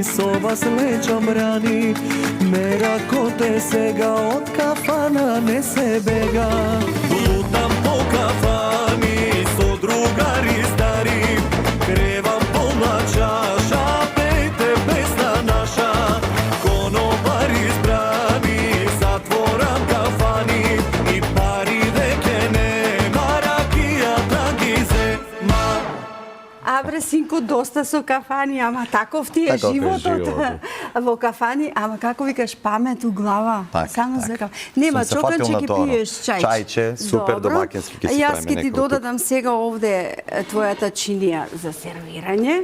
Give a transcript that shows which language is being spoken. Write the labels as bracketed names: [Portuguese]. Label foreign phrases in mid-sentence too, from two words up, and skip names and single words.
[Macedonian] so vas leđom rani Mera ko te sega, od kafana ne se bega Lutam po kafani, so drugari stari Krevam polna čaša, pejte pesna naša Konopari izbrani, zatvoram kafani I pari veke nema, rakija tangi zema Абре, синко, доста со кафани, ама таков ти е Таков е животот. животот. Во кафани, ама како викаш, памет у глава. Так, Само так. за кафани. Нема Сум се фатил чоканче на ќе тоа. пиеш чајче. Чајче, супер Добро. домакински ќе си Јас правиме ќе ти некој додадам сега овде твојата чинија за сервирање.